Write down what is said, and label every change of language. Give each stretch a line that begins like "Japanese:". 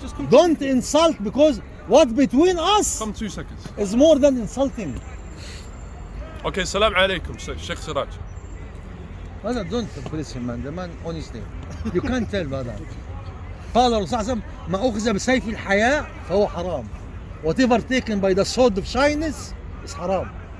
English: don't insult because what's between us Come 2 seconds. is more than insulting. Okay, salam alaikum, Sheikh Siraj. Brother, don't praise him, man. The man, honestly, you can't tell, brother.
Arabic: قال الرسول صلى الله عليه وسلم ما أخذ بسيف الحياء فهو حرام.
English: Whatever taken by the sword of shyness is haram.